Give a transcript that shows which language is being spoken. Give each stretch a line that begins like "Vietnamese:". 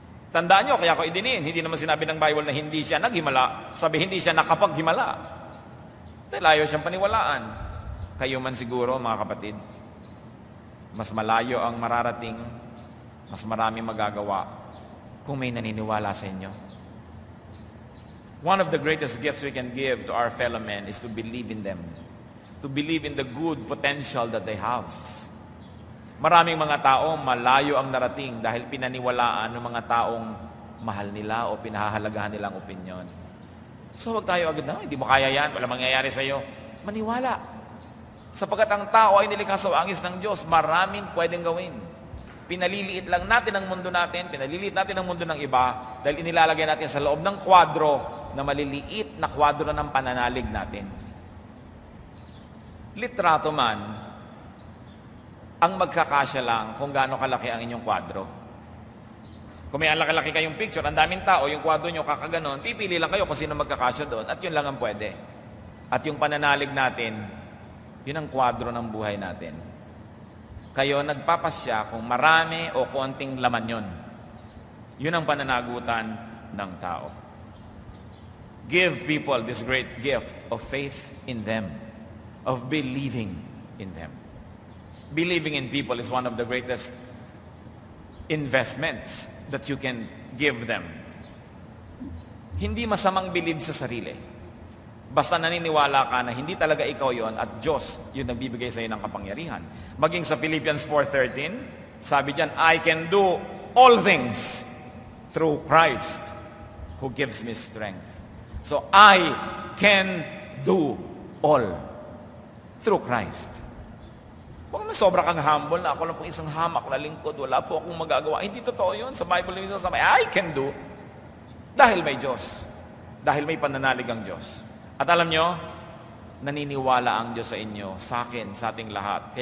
Filipino: Tandaan nyo, kaya ko idinin, hindi naman sinabi ng Bible na hindi siya naghimala, sabi hindi siya nakapaghimala. Dahil ayaw siyang paniwalaan. Kayo man siguro, mga kapatid, mas malayo ang mararating, mas maraming magagawa kung may naniniwala sa inyo.
English: One of the greatest gifts we can give to our fellow men is to believe in them. To believe in the good potential that they have.
Filipino: Maraming mga tao, malayo ang narating dahil pinaniwalaan ng mga taong mahal nila o pinahahalagahan nilang opinyon. So huwag tayo agad na, hindi mo kaya yan, wala mangyayari sa iyo. Maniwala. Sapagkat ang tao ay nilikha sa angis ng Diyos, maraming pwedeng gawin. Pinaliliit lang natin ang mundo natin, pinaliliit natin ang mundo ng iba dahil inilalagay natin sa loob ng kwadro na maliliit na kwadro ng pananalig natin. Litrato man, Ang magkakasya lang kung gaano kalaki ang inyong kwadro. Kung may laki-laki kayong picture, ang daming tao, yung kwadro nyo kakaganon, pipili lang kayo kung sino magkakasya doon at yun lang ang pwede. At yung pananalig natin, yun ang kwadro ng buhay natin. Kayo nagpapasya kung marami o konting laman yun. Yun ang pananagutan ng tao.
English: Give people this great gift of faith in them, of believing in them. Believing in people is one of the greatest investments that you can give them.
Filipino: Hindi masamang believe sa sarili. Basta naniniwala ka na hindi talaga ikaw yon at Diyos yung nagbibigay sa iyo ng kapangyarihan. Maging sa Philippians 4:13, sabi diyan,
English: I can do all things through Christ who gives me strength. So I can do all through Christ.
Filipino: Huwag na sobra kang humble na ako lang pong isang hamak na lingkod, wala po akong magagawa. Hindi totoo yun. Sa Bible mismo sabi,
English: I can do.
Filipino: Dahil may Diyos. Dahil may pananalig ang Diyos. At alam nyo, naniniwala ang Diyos sa inyo, sa akin, sa ating lahat.